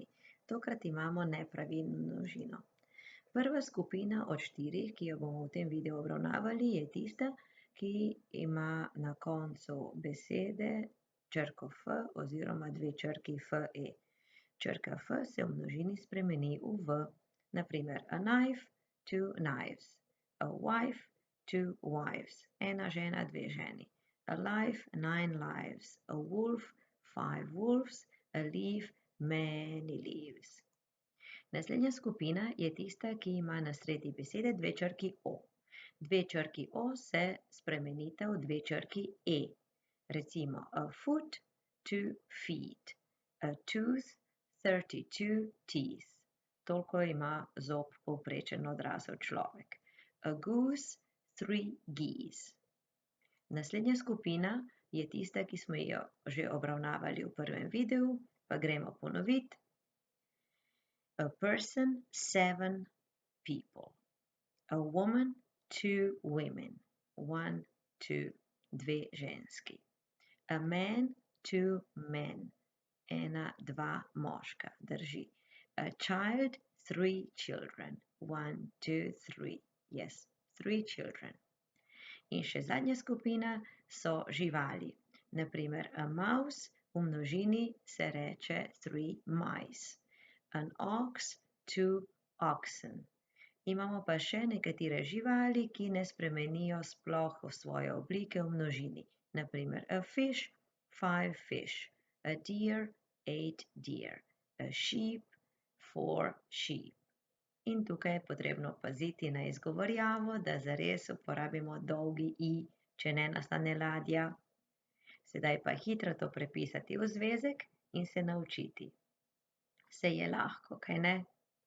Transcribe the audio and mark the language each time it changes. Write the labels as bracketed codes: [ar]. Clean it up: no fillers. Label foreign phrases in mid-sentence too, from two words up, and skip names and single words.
[sl] Tokrat imamo nepravilno množino. Prva skupina od 4, ki jo bomo v tem videu obravnavali, je tista, ki ima na koncu besede črko F oziroma 2 črki FE. Črka F se v množini spremeni v V. Na primer, [en] a knife, 2 knives. A wife, 2 wives. [sl] Ena žena, 2 ženi. [en] A life, 9 lives. A wolf, 5 wolves. A leaf, many leaves. [sl] Naslednja skupina je tista, ki ima na sredi besede 2 črki O. 2 črki O se spremenita v 2 črki E. Recimo, [en] a foot, 2 feet. A tooth, 32 teeth. [sl] Toliko ima zob povprečen odrasel človek. [en] A goose, 3 geese. [sl] Naslednja skupina je tista, ki smo jo že obravnavali v prvem videu, pa gremo ponoviti. [en] A person, 7 people. A woman, 2 women. 1, 2, 2 ženski. A man, 2 men. 1, 2 [sl] moška, drži. [en] A child, 3 children. 1, 2, 3. Yes, 3 children. [sl] In še zadnja skupina so živali. Na primer, [en] a mouse [sl] v množini se reče 3 mice. [en] An ox, 2 oxen. [sl] Imamo pa še nekatere živali, ki ne spremenijo sploh v svoje oblike v množini. Na primer, [en] a fish, 5 fish. A deer, 8 deer. A sheep, 4 sheep. [sl] In tukaj je potrebno paziti na izgovorjavo, da zares uporabimo dolgi I, če ne nastane ladja. Sedaj pa hitro to prepisati v zvezek in se naučiti. Saj je lahko, kaj ne?